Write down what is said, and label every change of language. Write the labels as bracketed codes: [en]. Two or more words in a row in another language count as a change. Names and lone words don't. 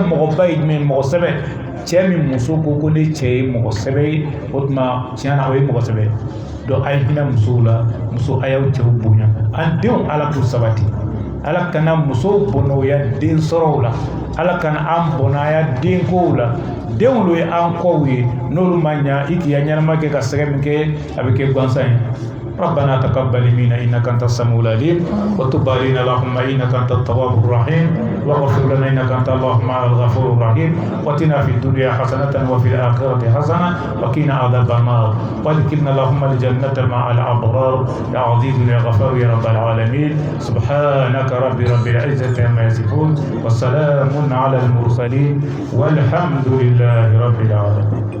[bm] mɔgɔba ye jumɛn mɔgɔ sɛbɛ cɛ min muso ko ne cɛ ye mɔgɔ sɛbɛ ye o tuma tiɲɛ na o ye mɔgɔ sɛbɛ donc a ye hinɛ musow la muso a y'aw cɛw bonya an denw ala k'u sabati ala kana musow bɔnɔya den sɔrɔw la ala kana an bɔnɔya denkow la denw lo ye an kɔw ye n'olu ma ɲa i k'i ya ɲɛnama kɛ ka sɛgɛ min kɛ a bɛ kɛ gansan [ar] ye ربنا تقبل منا إنك أنت السميع العليم وتب علينا اللهم إنك أنت التواب الرحيم واغفر لنا إنك أنت اللهم الغفور الرحيم واتنا في الدنيا حسنة وفي الآخرة حسنة وقنا عذاب النار وادخلنا اللهم الجنة مع الأبرار يا عزيز يا غفار يا رب العالمين سبحانك رب العزة عما يصفون والسلام على المرسلين والحمد لله رب العالمين.